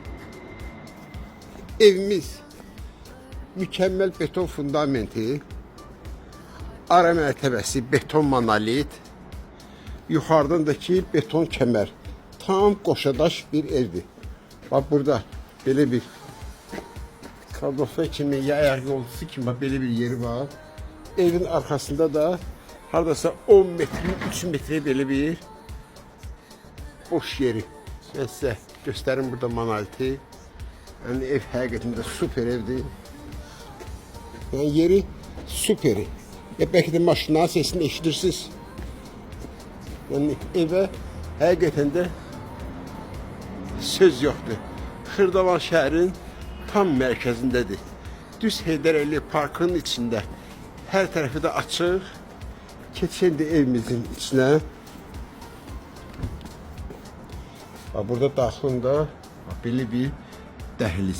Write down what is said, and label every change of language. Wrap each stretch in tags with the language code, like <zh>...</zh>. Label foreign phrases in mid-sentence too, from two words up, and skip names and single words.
<az>Evimiz mükəmməl beton fundamenti, ara mərtəbəsi beton monolit, yuxarıdakı beton kəmər. Tam qoşadaş bir evdir. Bax, burada belə bir kadrofe kimi, ya ayaq yolcusu kimi belə bir yeri var. Evin arkasında da haradasa 10 metre, 3 metre belə bir boş yeri.</az> <tr>Ben size gösterim burada monoliti. Yani</tr> <az>ev həqiqətində super evdir.</az> <tr>Yani yeri süperi.</tr> <az>Ya belki de maşınların sesini eşidirsiniz. Yani eve həqiqətən də söz yoxdur. Xırdavan şəhərin tam mərkəzindədir. Düz Heydər Əliyev Parkının içində. Hər tərəfi də açıq. Keçən də evimizin içinə. Burada daxilində belə bir dəhliz.</az>